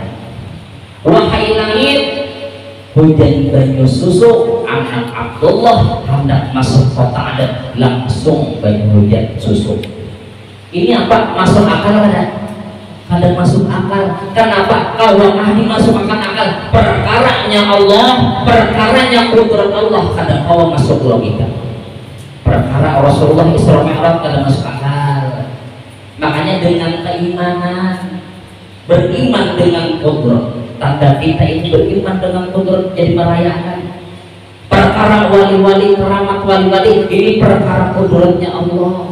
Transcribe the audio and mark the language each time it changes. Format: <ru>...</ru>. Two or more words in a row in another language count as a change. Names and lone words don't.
<id>Wahai langit, hujan banyu susu, anak Abdullah hendak masuk kota Aden, langsung banyu hujan susu. Ini apa? Masuk akal ada? Kada masuk akal. Kenapa? Kalau ahli masuk akal, perkaranya Allah, perkaranya kudrat Allah, kada kau masuk logika. Perkara Rasulullah Isra Mi'raj kada masuk akal. Makanya dengan keimanan, beriman dengan kudrat, tanda kita ini beriman dengan kudrat jadi merayakan. Perkara wali-wali, keramat wali-wali, ini perkara kudratnya Allah.</id>